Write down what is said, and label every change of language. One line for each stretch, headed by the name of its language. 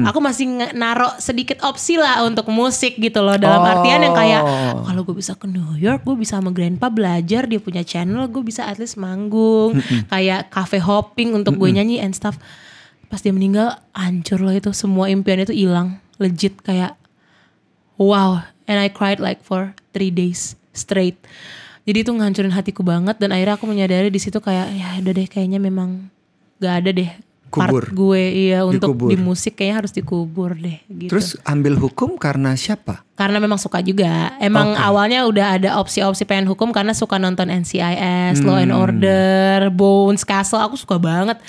Indonesian: Aku masih naruh sedikit opsi lah untuk musik gitu loh. Dalam artian yang kayak kalau gue bisa ke New York, gue bisa sama grandpa belajar, dia punya channel, gue bisa
English: at least
Indonesian: manggung. Kayak cafe hopping untuk gue nyanyi
English: and stuff.
Indonesian: Pas dia meninggal hancur loh itu. Semua impian itu hilang. Legit kayak wow.
English: And I cried like for 3 days straight.
Indonesian: Jadi itu ngancurin hatiku banget. Dan akhirnya aku menyadari di situ kayak ya udah deh kayaknya memang gak ada deh Kubur. part gue untuk Dikubur. di musik kayaknya harus dikubur deh gitu. Terus ambil hukum karena siapa? Karena memang suka juga. Emang awalnya udah ada opsi-opsi pengen hukum karena suka nonton NCIS, Law and Order, Bones, Castle. Aku suka banget.